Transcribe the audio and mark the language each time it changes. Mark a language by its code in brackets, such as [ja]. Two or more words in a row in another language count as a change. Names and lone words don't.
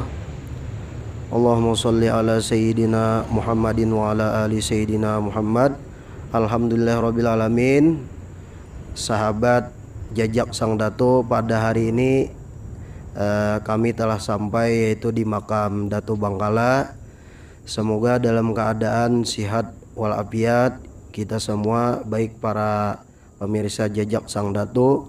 [ar] اللهم صل على سيدنا محمد وعلى آل سيدنا محمد. الحمد لله رب العالمين. [ms] Sahabat Jajak Sang Dato, pada hari ini kami telah sampai yaitu di makam Dato Bangkala. Semoga dalam keadaan sihat walafiat kita semua, baik para pemirsa Jajak Sang Dato.